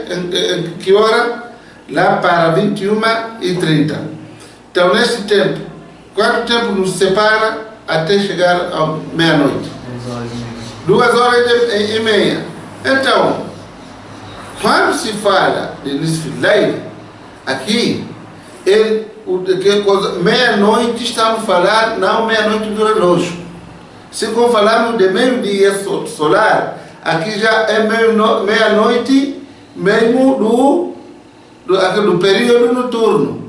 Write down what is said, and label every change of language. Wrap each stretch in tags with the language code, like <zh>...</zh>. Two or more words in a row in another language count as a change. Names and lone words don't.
<pt>Em que hora? Lá para 21h30. Então, nesse tempo, quanto tempo nos separa até chegar à meia-noite? 2h30. Então, quando se fala de</pt> <ar>نصف الليل,</ar> <pt>aqui, meia-noite estamos falando, não meia-noite do relógio. Se for falando de meio-dia solar, aqui já é meia-noite mesmo do período noturno.</pt>